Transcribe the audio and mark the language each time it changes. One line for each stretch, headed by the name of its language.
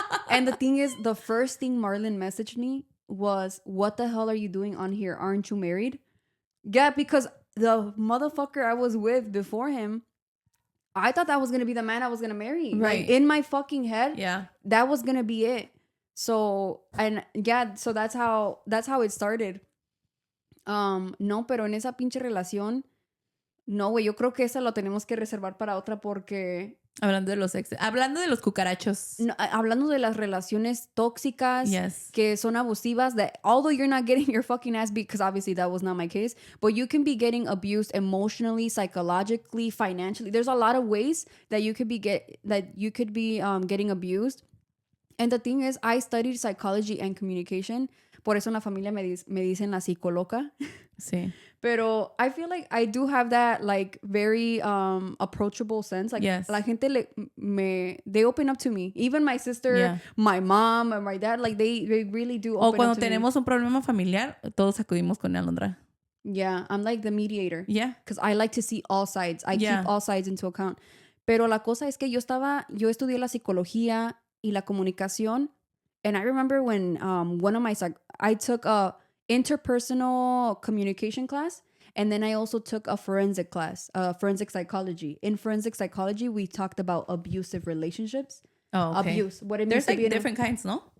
English: And the thing is, the first thing Marlon messaged me was, what the hell are you doing on here? Aren't you married? Yeah, because the motherfucker I was with before him, I thought that was going to be the man I was going to marry. Right. Like, in my fucking head, yeah, that was going to be it. So, and yeah, so that's how it started.
Spanish: No, pero en esa pinche relación, no, güey, yo creo que esa lo tenemos que reservar para otra porque... Hablando de los exes. Hablando de los cucarachos. No, hablando de las relaciones tóxicas,
English: yes,
Spanish: que son abusivas,
English: that although you're not getting your fucking ass beat, because obviously that was not my case, but you can be getting abused emotionally, psychologically, financially. There's a lot of ways that you could be getting abused. And the thing is, I studied psychology and communication.
Spanish: Por eso en la familia me dicen la psicóloga. Sí.
English: Pero I feel like I do have that, like, very approachable sense. Like, yes,
Spanish: la gente
English: they open up to me. Even my sister, my mom, and my dad, like, they really do open up to me. O
Spanish: cuando tenemos un problema familiar, todos acudimos con Alondra.
English: Yeah, I'm like the mediator. Yeah. Because I like to see all sides. I keep all sides into account.
Spanish: Pero la cosa es que yo estudié la psicología y la comunicación.
English: And I remember when I took a interpersonal communication class, and then I also took a forensic class, forensic psychology. In forensic psychology, we talked about abusive relationships. Oh, okay. Abuse. What it means. There's like different kinds, no?